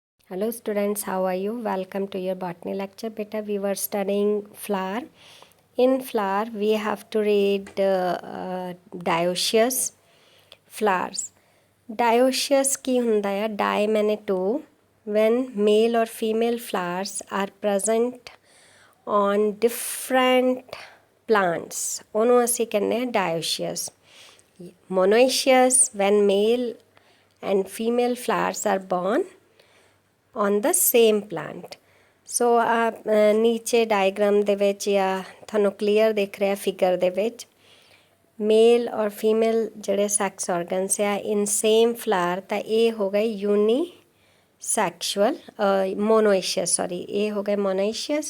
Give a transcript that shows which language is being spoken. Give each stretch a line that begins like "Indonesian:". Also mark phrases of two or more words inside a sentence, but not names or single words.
English: Hello students, how are you? Welcome to your botany lecture. Beta, we were studying flower. In flower, we have to read dioecious flowers.
Punjabi: Dioecious ਕੀ ਹੁੰਦਾ ਹੈ?
English: Di मैंने two. When male or female flowers are present on different plants,
Punjabi: ਉਹਨੂੰ ਅਸੀਂ ਕਹਿੰਦੇ ਹਾਂ dioecious.
English: Monoecious, when male and female flowers are born on the same plant.
Punjabi: ਸੋ ਨੀਚੇ ਡਾਇਗਰਾਮ ਦੇ ਵਿੱਚ ਜਾਂ ਤੁਹਾਨੂੰ ਕਲੀਅਰ ਦਿਖ ਰਿਹਾ ਫਿਗਰ ਦੇ ਵਿੱਚ ਮੇਲ ਔਰ ਫੀਮੇਲ ਜਿਹੜੇ
English: sex organs
Punjabi: ਆ
English: in same flower,
Punjabi: ਤਾਂ ਇਹ ਹੋ ਗਏ
English: unisexual monoecious,
Punjabi: ਇਹ ਹੋ ਗਏ ਮੋਨੋਇਸ਼ੀਅਸ।